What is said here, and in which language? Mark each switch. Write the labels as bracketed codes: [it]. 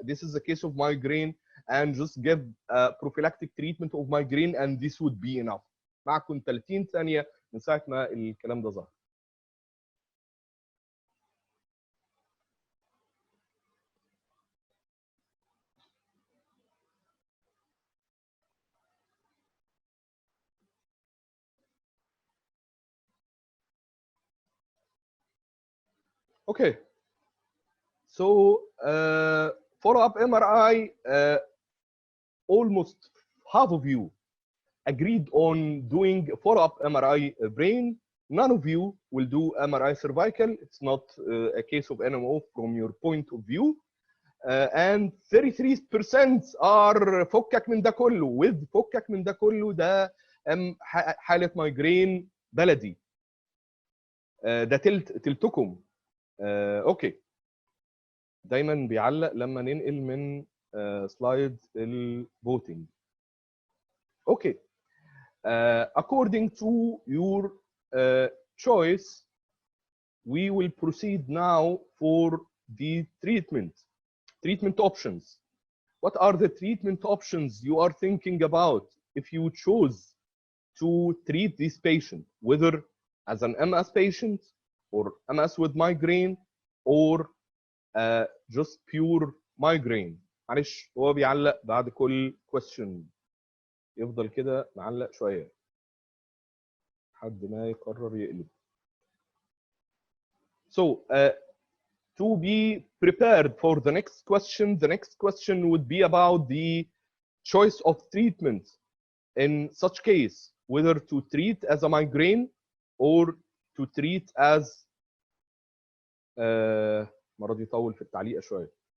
[en] This is a case of migraine, and just give prophylactic treatment of migraine, and this would be enough. [ar] معكم 30 ثانية من ساعة ما الكلام ده ظهر. [en] Okay, so follow-up MRI, almost half of you agreed on doing follow-up MRI brain. None of you will do MRI cervical. It's not a case of NMO from your point of view. And 33% are [ar] فكك من ده كله. With فكك من ده كله ده حالة مايجرين بلدي. ده تلتكم. اوكي. دايما بيعلق لما ننقل من سلايد الفوتنج. اوكي. [en] According to your choice, we will proceed now for the treatment options. What are the treatment options you are thinking about if you choose to treat this patient, whether as an MS patient or MS with migraine or just pure migraine? [ar] معلش هو بيعلق بعد كل question، يفضل كده معلق شويه لحد ما يقرر يقلب. [en] So to be prepared for the next question would be about the choice of treatment in such case, whether to treat as a migraine or to treat as [ar] المره دي طول في التعليق شويه.